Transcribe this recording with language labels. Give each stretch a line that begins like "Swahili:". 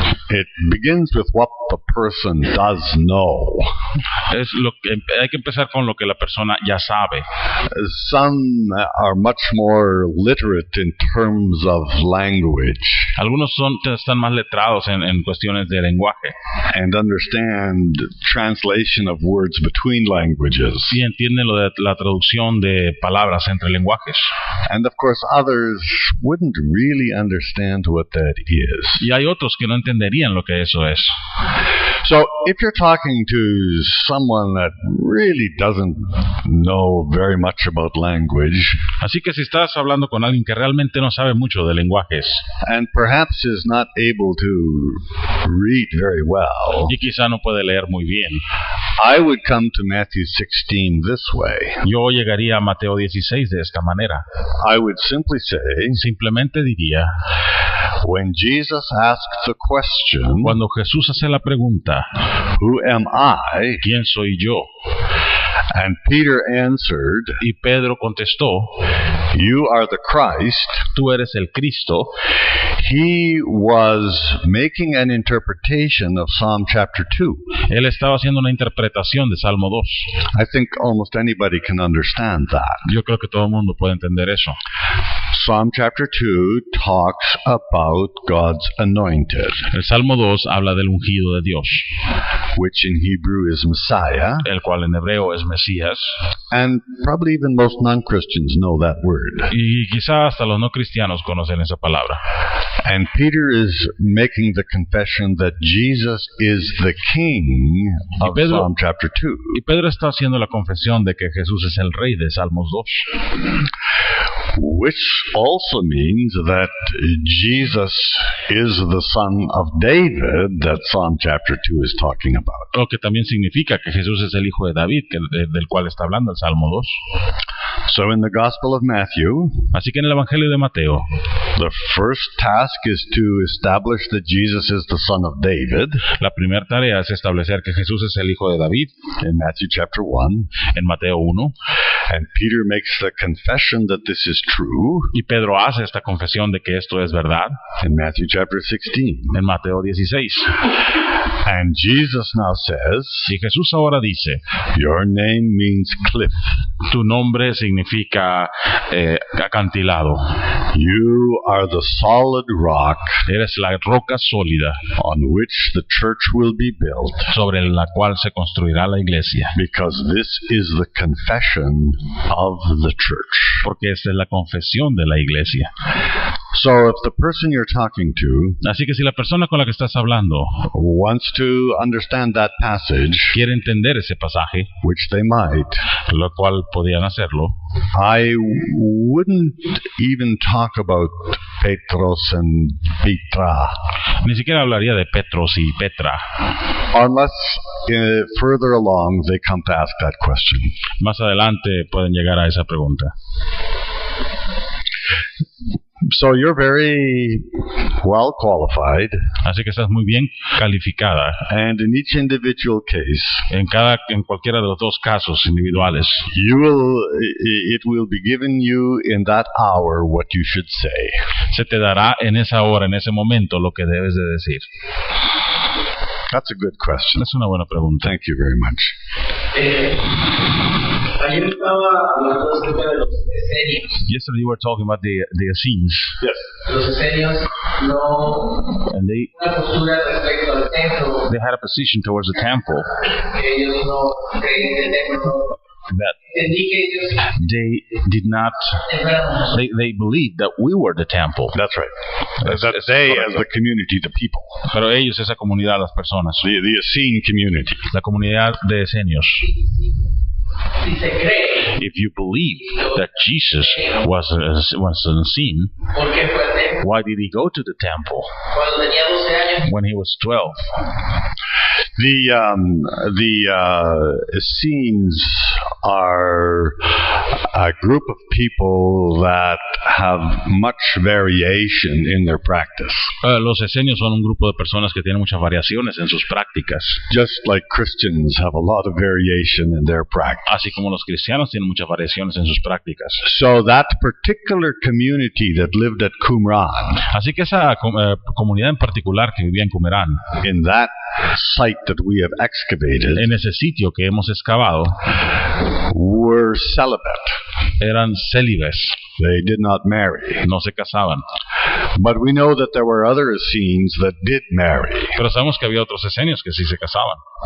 English: It begins with what the person does know.
Spanish: Es lo que hay que empezar con lo que la persona ya sabe.
English: Some are much more literate in terms of language.
Spanish: Algunos están más letrados en cuestiones de lenguaje.
English: And understand translation of words between languages.
Spanish: Sí, entienden lo de la traducción de palabras entre lenguajes.
English: And of course others wouldn't really understand what that is.
Spanish: Y hay otros que no entenderían lo que eso es.
English: So if you're talking to someone that really doesn't know very much about language,
Spanish: así que si estás hablando con alguien que realmente no sabe mucho de lenguajes,
English: and perhaps is not able to read very well,
Spanish: y quizá no puede leer muy bien,
English: I would come to Matthew 16 this way.
Spanish: Yo llegaría a Mateo 16 de esta manera.
English: I would simply say,
Spanish: simplemente diría,
English: when Jesus asked the question,
Spanish: cuando Jesús hace la pregunta,
English: who am I?
Spanish: ¿Quién soy yo?
English: And Peter answered,
Spanish: y Pedro contestó,
English: you are the Christ.
Spanish: Tú eres el Cristo.
English: He was making an interpretation of Psalm chapter 2.
Spanish: Él estaba haciendo una interpretación de Salmo 2.
English: I think almost anybody can understand that.
Spanish: Yo creo que todo el mundo puede entender eso.
English: Psalm chapter 2 talks about God's anointed.
Spanish: El Salmo 2 habla del ungido de Dios,
English: which in Hebrew is Messiah,
Spanish: el cual en hebreo es Mesías.
English: And probably even most non-Christians know that word.
Spanish: Y quizá hasta los no cristianos conocen esa palabra.
English: And Peter is making the confession that Jesus is the King of Psalm chapter 2.
Spanish: Y Pedro está haciendo la confesión de que Jesús es el Rey de Salmos 2.
English: Which also means that Jesus is the son of David that Psalm chapter 2 is talking about.
Spanish: Lo que también significa que Jesús es el hijo de David, del cual está hablando el Salmo 2.
English: So in the Gospel of Matthew,
Spanish: así que en el Evangelio de Mateo,
English: the first task is to establish that Jesus is the son of David.
Spanish: La primera tarea es establecer que Jesús es el hijo de David.
English: In Matthew chapter 1.
Spanish: En Mateo 1.
English: And Peter makes the confession that this is true
Spanish: Y Pedro hace esta confesión de que esto es verdad
English: in Matthew chapter 16.
Spanish: en Mateo 16.
English: And Jesus now says,
Spanish: Y Jesús ahora dice,
English: your name means cliff.
Spanish: tu nombre significa acantilado.
English: You are the solid rock
Spanish: Eres la roca sólida
English: on which the church will be built,
Spanish: sobre la cual se construirá la iglesia.
English: because this is the confession of the church.
Spanish: Porque esta es la confesión de la iglesia.
English: So if the person you're talking to
Spanish: Así que si la persona con la que estás hablando
English: wants to understand that passage,
Spanish: quiere entender ese pasaje,
English: which they might,
Spanish: lo cual podían hacerlo,
English: I wouldn't even talk about Petros and Petra
Spanish: ni siquiera hablaría de Petros y Petra,
English: unless further along they come to ask that question.
Spanish: más adelante pueden llegar a esa pregunta.
English: So you're very well qualified,
Spanish: Así que estás muy bien calificada
English: and in each individual case,
Spanish: en cualquiera de los dos casos individuales.
English: it will be given you in that hour what you should say.
Spanish: Se te dará en esa hora, en ese momento, lo que debes de decir.
English: That's a good question.
Spanish: Es una buena pregunta.
English: Thank you very much.
Spanish: Ayer estaba hablando acerca de los esenios.
English: Yesterday you were talking about the Essenes, Yes.
Spanish: Los esenios no
English: and
Spanish: una postura respecto al templo.
English: they had a position towards the temple
Spanish: Ellos no creen en el templo.
English: that
Spanish: Entendí que ellos
English: they did not.
Spanish: éramos
English: They believed that we were the temple. That's right. That's They,
Spanish: correcto.
English: as the community, the people,
Spanish: Pero ellos, esa comunidad, las personas,
English: the Essene community.
Spanish: la comunidad de esenios. si se cree
English: If you believe that Jesus was unseen,
Spanish: por qué fue al templo.
English: why did he go to the temple
Spanish: Cuando tenía 12 años,
English: when he was 12? The Essenes are a group of people that have much variation in their practice,
Spanish: Los esenios son un grupo de personas que tienen muchas variaciones en sus prácticas,
English: just like Christians have a lot of variation in their practice.
Spanish: así como los cristianos tienen muchas variaciones en sus prácticas.
English: So that particular community that lived at Qumran,
Spanish: Así que esa comunidad en particular que vivía en Qumran,
English: in that site that we have excavated,
Spanish: en ese sitio que hemos excavado,
English: were celibate.
Spanish: eran célibes,
English: They did not marry.
Spanish: no se casaban.
English: But we know that there were other Essenes that did marry.
Spanish: Pero sabemos que había otros esenios que sí se casaban.